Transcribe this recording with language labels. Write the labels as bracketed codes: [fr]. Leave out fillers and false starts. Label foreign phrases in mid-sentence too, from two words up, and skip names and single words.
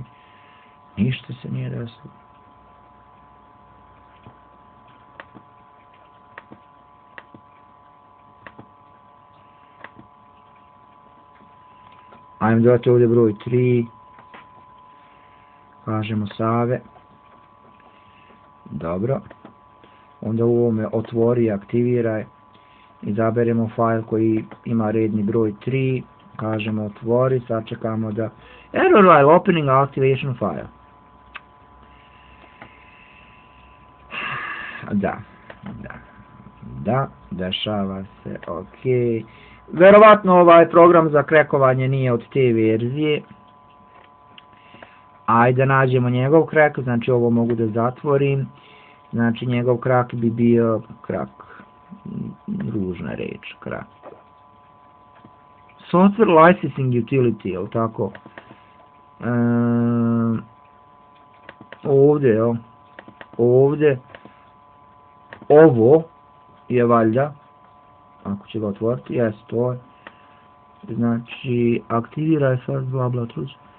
[bs] Ništa se nije desilo. Ajmo dodati ovdje broj 3. Kažemo Save. Dobro. Onda u ovome otvori i aktiviraj. izaberemo file koji ima redni broj 3, kažemo otvori, sačekamo da [en] error while opening activation file. [bs] Da, dešava se, ok. Verovatno ovaj program za krekovanje nije od te verzije. Ajde nađemo njegov crack, znači ovo mogu da zatvorim. Znači njegov crack bi bio crack, ružna reč, crack. [en] Software licensing utility, [bs] jel tako? Ovdje, ovo je valjda, ako će ga otvoriti, jes to je. Znači, aktiviraj sad, bla bla truć.